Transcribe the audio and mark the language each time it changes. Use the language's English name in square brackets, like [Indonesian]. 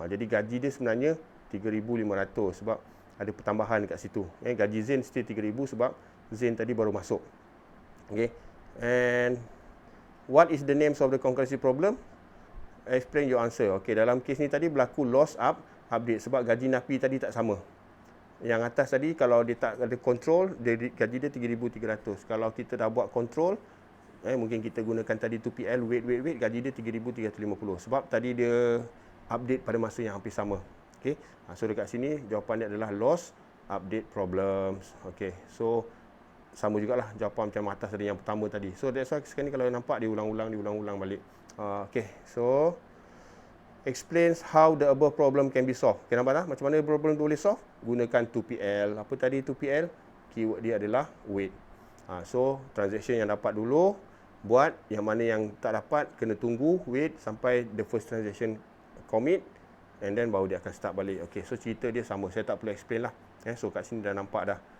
[Malay] Jadi gaji dia sebenarnya 3,500 sebab ada pertambahan dekat situ. Gaji Zain still 3,000 sebab Zain tadi baru masuk. Okay. [English] And what is the names of the concurrency problem? Explain your answer. [Malay] Okay, dalam kes ni tadi berlaku loss update sebab gaji napi tadi tak sama. Yang atas tadi kalau dia tak ada control, gaji dia 3,300. Kalau kita dah buat control, mungkin kita gunakan tadi 2PL, wait, gaji dia 3,350. Sebab tadi dia update pada masa yang hampir sama. Okay. So dekat sini jawapan dia adalah loss update problems. Okay. So sama jugalah jawapan macam atas tadi yang pertama tadi. [English] So that's why [Malay] sekarang ni kalau nampak dia ulang-ulang balik. Okay. [English] So explains how the above problem can be solved. [Malay] Okay, nampak tak? Macam mana problem tu boleh solve? Gunakan 2PL. Apa tadi 2PL? Keyword dia adalah wait. So transaction yang dapat dulu, buat. Yang mana yang tak dapat, kena tunggu, wait sampai [English] the first transaction commit, and then [Malay] baru dia akan start balik. Okay, so cerita dia sama. Saya tak perlu explain lah. So kat sini dah nampak dah.